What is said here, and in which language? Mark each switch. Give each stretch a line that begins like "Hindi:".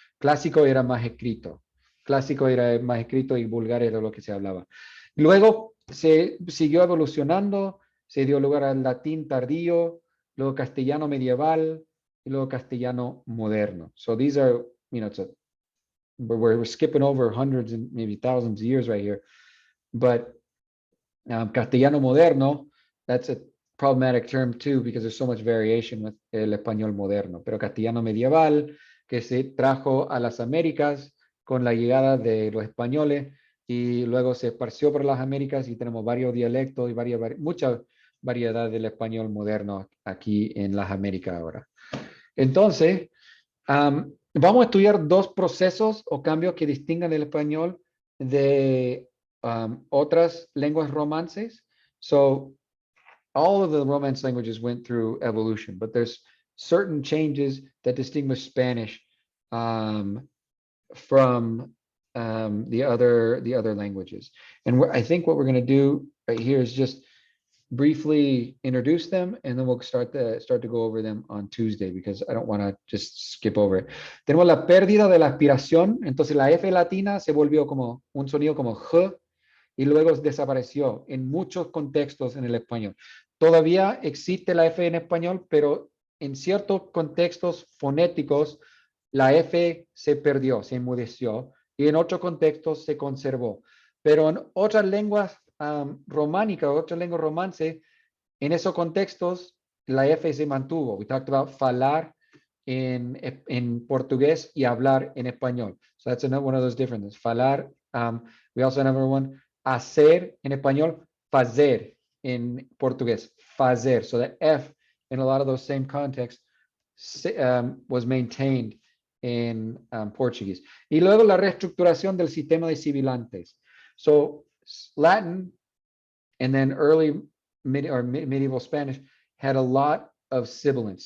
Spanish: Clásico era más escrito. Clásico era más escrito y vulgar era lo que se hablaba. Luego se siguió evolucionando, se dio lugar al latín tardío, luego castellano medieval y luego castellano moderno.
English: So these are, we're skipping over hundreds and maybe thousands of years right here. But castellano moderno, that's a problematic term too, because there's so much variation with
Spanish: el español moderno. Pero castellano medieval, que se trajo a las Américas con la llegada de los españoles y luego se esparció por las Américas y tenemos varios dialectos y mucha variedad del español moderno aquí en las Américas ahora. Entonces, vamos a estudiar dos procesos o cambios que distingan el español de otras lenguas romances.
English: So, all of the Romance languages went through evolution, but there's certain changes that distinguish Spanish from the other languages. And I think what we're going to do right here is just briefly introduce them, and then we'll start to go over them on Tuesday, because I don't want to just skip over it.
Spanish: Tenemos la pérdida de la aspiración, entonces la F latina se volvió como un sonido como J, y luego desapareció en muchos contextos en el español. Todavía existe la F en español, pero en ciertos contextos fonéticos la F se perdió, se enmudeció, y en otros contextos se conservó. Pero en otras lenguas románicas, otras lenguas romances, en esos contextos la F se mantuvo.
English: We talked about
Spanish: falar en portugués y hablar en español.
English: So that's one of those differences. Falar, we also have another one.
Spanish: Hacer en español, fazer en portugués, fazer.
English: So the F in a lot of those same contexts was maintained in Portuguese.
Spanish: Y luego la reestructuración del sistema de sibilantes.
English: So Latin and then early medieval Spanish had a lot of sibilants.